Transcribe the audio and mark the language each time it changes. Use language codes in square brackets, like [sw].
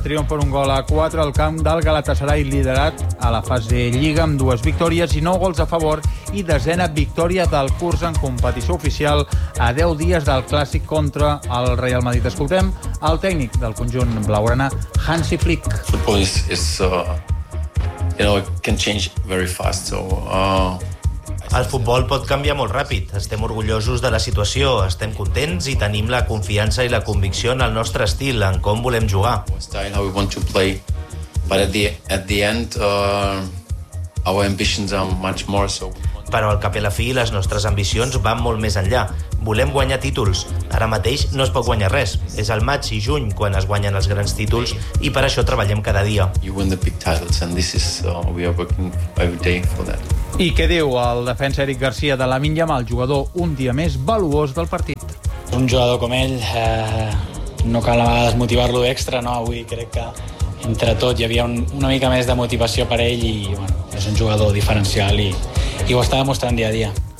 [ca] Triomf per un gol a 4 al camp del Galatasaray, liderat a la fase Lliga amb 2 victòries i 9 gols a favor i 10a victòria del curs en competició oficial a 10 dies del clàssic contra el Real Madrid. Escoltem el tècnic del conjunt blaugrana, Hansi Flick. [en] Football is it can change very fast, so [ca] el futbol pot canviar molt ràpid. Estem orgullosos de la situació, estem contents i tenim la confiança i la convicció en el nostre estil, en com volem jugar. [en] How we want to play, but at the end our ambitions are much more so. [ca] Però al cap i a la fi, les nostres ambicions van molt més enllà. Volem guanyar títols. Ara mateix no es pot guanyar res. És el maig i juny quan es guanyen els grans títols i per això treballem cada dia. [en] You win the big titles and this is we are working every day for that. [ca] I què diu el defensa Eric García de la Minya amb el jugador un dia més valuós del partit? Un jugador com ell, no cal a vegades motivar-lo extra, no? Avui crec que entre tot hi havia una mica més de motivació per ell i bueno, és un jugador diferencial i ho està demostrant dia a dia.